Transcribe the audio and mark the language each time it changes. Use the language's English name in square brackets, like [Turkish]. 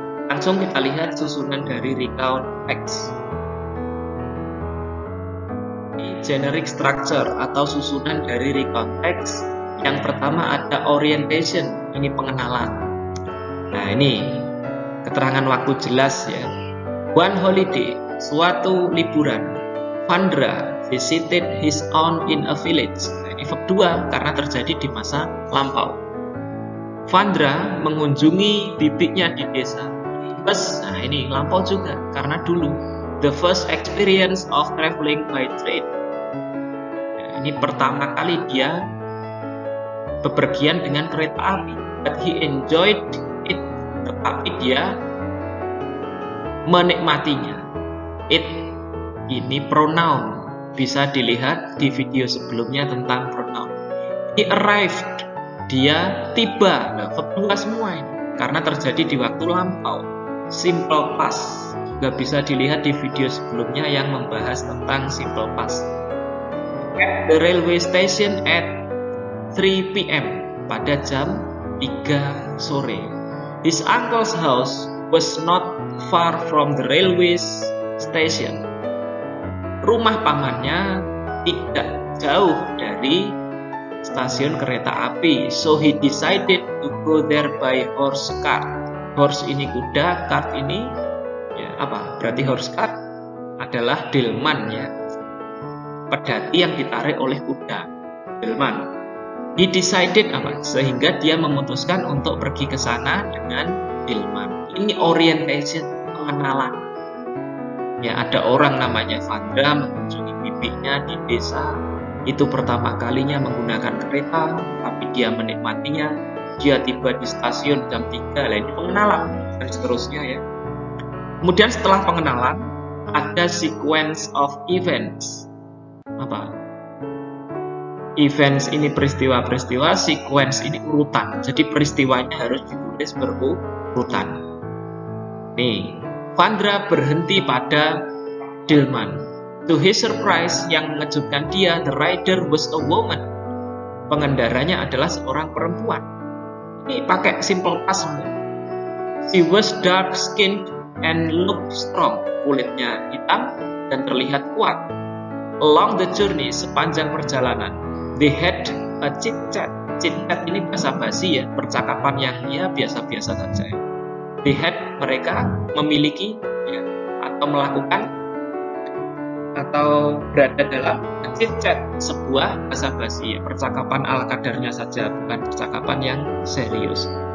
[Indonesian] Langsung kita lihat susunan dari recount text. Generic structure atau susunan dari recount text. Yang pertama ada orientation, ini pengenalan. Nah ini keterangan waktu jelas ya. [English] One holiday, [Indonesian] suatu liburan. [English] Vandra visited his aunt in a village. [Indonesian] Nah, ini verb 2 karena terjadi di masa lampau. Vandra mengunjungi bibiknya di desa. Nah ini lampau juga karena dulu. [English] The first experience of traveling by train. [Indonesian] Nah, ini pertama kali dia bepergian dengan kereta api. [English] But he enjoyed it. [Indonesian] Tetapi dia menikmatinya. It ini pronoun. Bisa dilihat di video sebelumnya tentang pronoun. [English] He arrived. [Indonesian] Dia tiba. Nah, verb 2 semua ini karena terjadi di waktu lampau. Simple past juga bisa dilihat di video sebelumnya yang membahas tentang simple past. [English] At the railway station at 3 p.m. [Indonesian] pada jam 3 sore. [English] His uncle's house was not far from the railway station. [Indonesian] Rumah pamannya tidak jauh dari stasiun kereta api. [English] So he decided to go there by horse cart. [Indonesian] Horse ini kuda, cart ini ya apa? Berarti horse cart adalah delman ya. Pedati yang ditarik oleh kuda. Delman. [English] He decided [Indonesian] apa? Sehingga dia memutuskan untuk pergi ke sana dengan delman. Ini orientation, pengenalan. Ya, ada orang namanya Vandra mengunjungi bibiknya di desa. Itu pertama kalinya menggunakan kereta, tapi dia menikmatinya. Dia tiba di stasiun jam 3. Nah, ini pengenalan dan seterusnya ya. Kemudian setelah pengenalan ada sequence of events. Apa? Events ini peristiwa-peristiwa, sequence ini urutan. Jadi peristiwanya harus ditulis berurutan. Nih, Vandra berhenti pada delman. [English] To his surprise, [Indonesian] yang mengejutkan dia, [English] the rider was a woman. [Indonesian] Pengendaranya adalah seorang perempuan. Ini pakai simple past semua. [English] She was dark skinned and looked strong. [Indonesian] Kulitnya hitam dan terlihat kuat. [English] Along the journey, [Indonesian] sepanjang perjalanan, [English] they had a chit chat. [Indonesian] Chit chat ini bahasa basi ya, percakapan yang ya biasa-biasa saja. [English] They had, [Indonesian] mereka memiliki ya, atau melakukan atau berada dalam chit chat, sebuah bahasa basi ya, percakapan ala kadarnya saja, bukan percakapan yang serius.